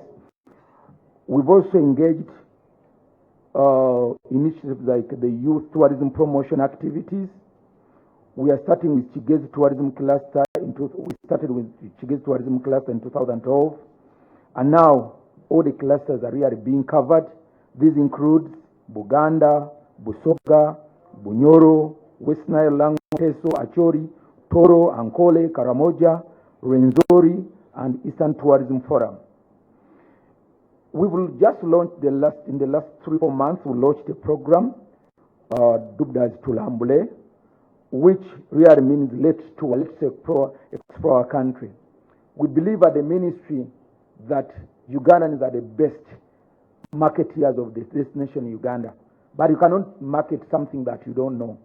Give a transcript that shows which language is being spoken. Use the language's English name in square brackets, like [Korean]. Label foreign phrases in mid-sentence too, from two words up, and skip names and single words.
[English] We've also engaged initiatives like the youth tourism promotion activities. We are starting with Chigezi Tourism Cluster. We started with Chigezi Tourism Cluster in 2012, and now all the clusters are really being covered. This includes Buganda, Busoga, Bunyoro, West Nile, Lango, Teso, Achori, Toro, Ankole, Karamoja, Renzori, and Eastern Tourism Forum. We will just launch in the last 3-4 months, we launched a program, dubbed as Tulambule, which really means let's explore our country. We believe at the ministry that Ugandans are the best marketeers of the destination Uganda, but you cannot market something that you don't know.